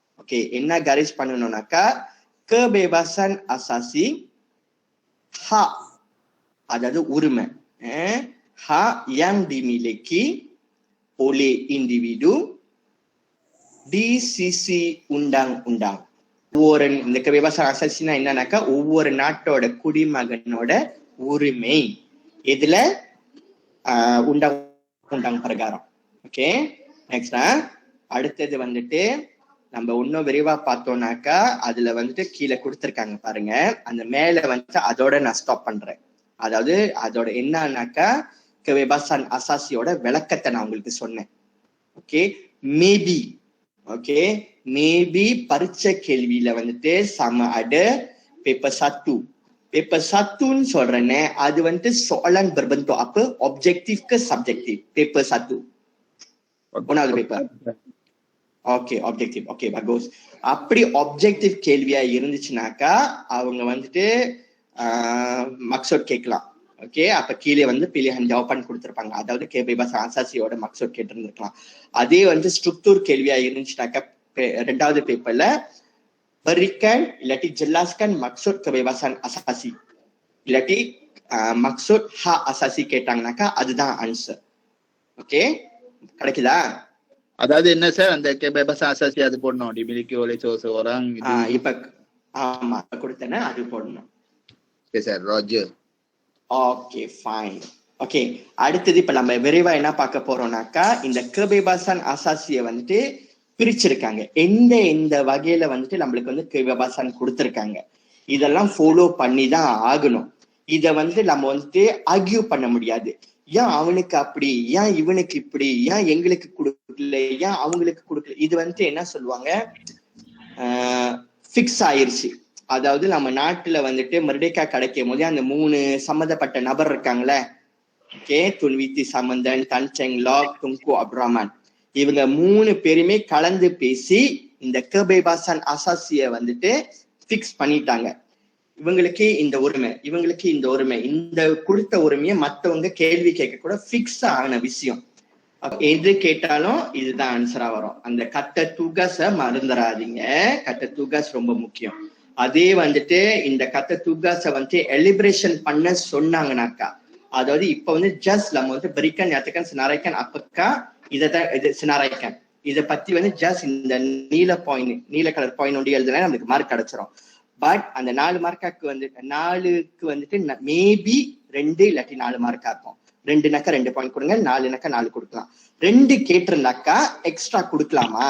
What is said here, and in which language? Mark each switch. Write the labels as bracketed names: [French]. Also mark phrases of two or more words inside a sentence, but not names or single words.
[Tamil] ஓகே, என்ன garis பண்ணணும்னாக்கா [Malay] kebebasan asasi hak, [Tamil] அதாவது உரிமை, [Malay] hak yang dimiliki oleh individu di sisi undang-undang. [Tamil] ஒவ்வொரு இந்த [Malay] kebebasan asasiனா [Tamil] என்னன்னாக்கா ஒவ்வொரு நாட்டோட குடிமகனோட உரிமை இதுல undang-undang பிரகாரம். ஓகே, நெக்ஸ்ட் அடுத்தது வந்துட்டு நம்ம இன்னும் விரைவா பார்த்தோம்னாக்கா அதுல வந்துட்டு கீழே கொடுத்திருக்காங்க பாருங்க, அந்த மேல வந்துட்டு அதோட நான் ஸ்டாப் பண்றேன். அதாவது அதோட என்னன்னாக்கா [Malay] kebebasan asasiயோட [Tamil] விளக்கத்தை நான் உங்களுக்கு சொன்னேன். [English] okay, maybe okay maybe [Tamil] பரீட்சை கேள்வியில வந்துட்டு [Malay] sama ada [Tamil] paper 1. paper 1ன்னு சொல்றேனே அது வந்துட்டு [Malay] soalan berbentuk apa, objektif ke subjektif? [Tamil] paper 1 ஒன்னாவது பேப்பர். [English] okay, objective. okay, [Tamil] bagus. அப்படி ஆப்ஜெக்டிவ் கேள்வியா இருந்துச்சுனாக்கா அவங்க வந்துட்டு மக்சூத் கேட்கலாம். ஓகே, அப்ப கீழே வந்து [Malay] pilihan jawapan [Tamil] கொடுத்திருப்பாங்க, அதாவது [Malay] kebebasan asasiயோட [Tamil] மக்சூத் கேட்டிருந்திருக்கலாம். அதே வந்து ஸ்ட்ரக்சர் கேள்வியா இருந்துச்சுனாக்கா ரெண்டாவது பேப்பர்ல berikan இல்லாட்டி [Malay] jelaskan maksud kebebasan asasi [Tamil] இல்லாட்டி [Malay] maksud hak asasi [Tamil] கேட்டாங்கனாக்கா அதுதான் ஆன்சர். ஓகே, கிடைக்குதா? அதாவது என்ன சார் அந்த [Malay] kebebasan asasi [Tamil] அது போடணும், [Malay] dimiliki oleh seseorang. [Tamil] இப்ப ஆமா கொடுத்தேன்னா அது போடணும். [English] Okay sir, roger. Okay, fine. Okay, [Tamil] அடுத்தது இப்ப நம்ம விரைவா என்ன பார்க்க போறோம்னாக்கா இந்த [Malay] kebebasan asasiயை [Tamil] வந்துட்டு பிரிச்சிருக்காங்க. எந்த வகையில வந்துட்டு நம்மளுக்கு வந்து kebebasan கொடுத்திருக்காங்க, இதெல்லாம் ஃபாலோ பண்ணி தான் ஆகணும். இத வந்து நம்ம வந்துட்டு ஆர்கியூ பண்ண முடியாது. ஏன் அவனுக்கு அப்படி, ஏன் இவனுக்கு இப்படி, ஏன் எங்களுக்கு கொடுக்கல, ஏன் அவங்களுக்கு கொடுக்கல, இது வந்துட்டு என்ன சொல்லுவாங்க ஃபிக்ஸ் ஆயிருச்சு. அதாவது நம்ம நாட்டுல வந்துட்டு மர்டேக்கா கிடைக்கும் போதே அந்த 3 சம்மந்தப்பட்ட நபர் இருக்காங்களே, ஓகே, துன்வித்தி சம்பந்தன், தன்செங் லாக், துங்கு அப்ராமன், இவங்க 3 பேருமே கலந்து பேசி இந்த [Malay] kebebasan asasiயை [Tamil] வந்துட்டு ஃபிக்ஸ் பண்ணிட்டாங்க. இவங்களுக்கு இந்த உரிமை, இவங்களுக்கு இந்த உரிமை, இந்த கொடுத்த உரிமையை மத்தவங்க கேள்வி கேட்க கூட ஃபிக்ஸ் ஆன விஷயம். எது கேட்டாலும் இதுதான் ஆன்சரா வரும். அந்த [Malay] kata tugas [Tamil] மறந்துடாதீங்க, [Malay] kata tugas [Tamil] ரொம்ப முக்கியம். அதே வந்துட்டு இந்த [Malay] kata tugas [Tamil] வந்து எலிபரேஷன் பண்ண சொன்னாங்கனாக்கா, அதாவது இப்ப வந்து ஜஸ்ட் நம்ம வந்து [Malay] berikan nyatakan senaraikan apakah [Tamil] இதான் இது senaraikan, இதை பத்தி வந்து ஜஸ்ட் இந்த நீல கலர் பாயிண்ட் ஒண்டி எழுதுனா நமக்கு மார்க் கிடைச்சிரும். பட் அந்த 4 மார்க்காக்கு வந்து 4க்கு வந்துட்டு மேபி 2 இல்லாட்டி 4 மார்க்கா இருக்கும். 2னாக்கா 2 பாயிண்ட் கொடுங்க, 4னாக்கா 4 கொடுக்கலாம். 2 கேட்டிருந்தாக்கா எக்ஸ்ட்ரா கொடுக்கலாமா?